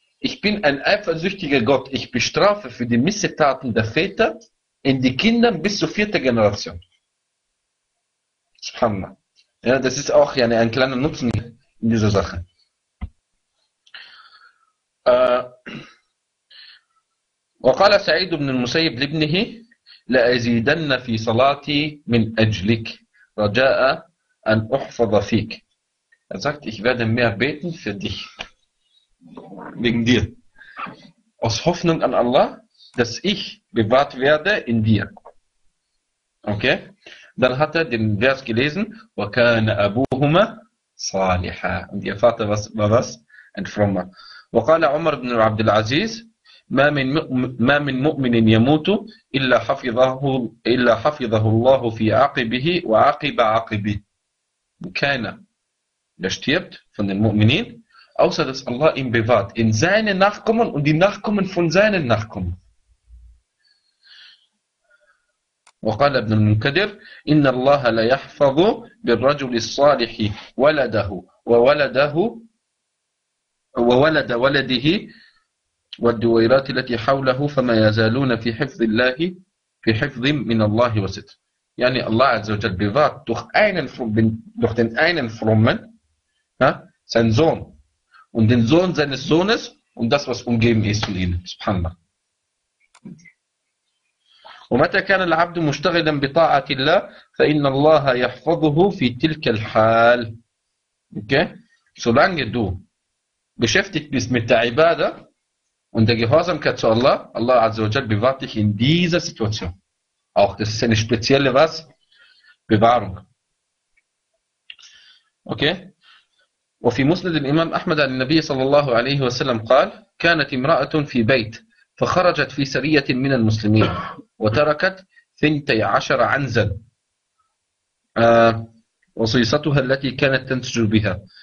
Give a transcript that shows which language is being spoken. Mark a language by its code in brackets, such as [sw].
[de] Ich bin ein eifersüchtiger Gott. Ich bestrafe für die Missetaten der Väter in die Kinder bis zur 4. Generation. Subhanallah. Ja, das ist auch ja ein kleiner Nutzen in dieser Sache. [ar] وقال سعيد بن المسيب لابنه لأزيدن في صلاتي من أجلك رجاء أن أحفظ فيك. [de] Er sagt, ich werde mehr beten für dich. Wegen dir. Aus Hoffnung an Allah, dass ich bewahrt werde in dir. Okay? Dann hat er den Vers gelesen. [ar] وَكَانَ أَبُوهُمَا صَالِحًا. [de] Und ihr Vater war was? Ein Frommer. [ar] وقال عمر بن عبد العزيز ما من مؤمن يموت إلا حفظه الله في عقبه وعقب عقبه. [de] Keiner, der stirbt von den Mu'minin, außer dass Allah ihn bewahrt in seine Nachkommen und die Nachkommen von seinen Nachkommen. [ar] وقال ابن المنكدر إن الله لا يحفظ بالرجل الصالح ولده وولده وولد ولده والدويرات التي حوله فما يزالون في حفظ الله في حفظ من الله وستر. يعني الله عز وجل [de] bewahrt durch den einen frommen, ja, sein Sohn und den Sohn seines Sohnes und das, was umgeben ist von ihnen. Subhanallah. [ar] ومتى كان العبد مشتغلا بطاعة الله فإن الله يحفظه في تلك الحال. [de] Okay, solange du beschäftigt bist mit der Ibadah und der Gehorsamkeit zu Allah, Allah Azza wa Jal bewahrt dich in dieser Situation. Auch das ist eine spezielle was? Bewahrung. Okay? Und in Musnad Imam Ahmad al-Nabi sallallahu alaihi wa sallam [ar] قال: كانت امرأة في بيت فخرجت في سرية من المسلمين وتركت 12 عنزا وصيصتها التي كانت تنسج بها.